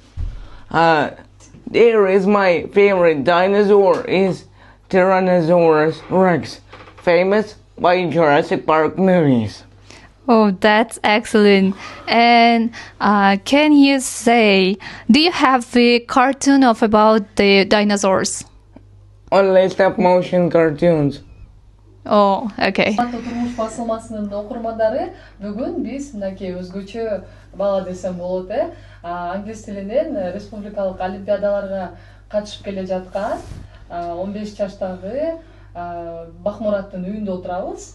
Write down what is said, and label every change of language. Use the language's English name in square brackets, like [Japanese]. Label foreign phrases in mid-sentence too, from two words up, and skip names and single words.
[English] There is my favorite dinosaur is Tyrannosaurus Rex, famous by Jurassic Park movies. Oh, that's excellent. And can you say, do you have a cartoon of about the dinosaurs? Only stop motion cartoons. Oh, okay. [Kyrgyz] Турмуш басылмасынын окурмандары бүгүн биз мынакей өзгөчө бала десем болот англис тилинен республикалык олимпиадаларга катышып келе жаткан 15 жаштагы Бакмураттын үйүндө отурабыз.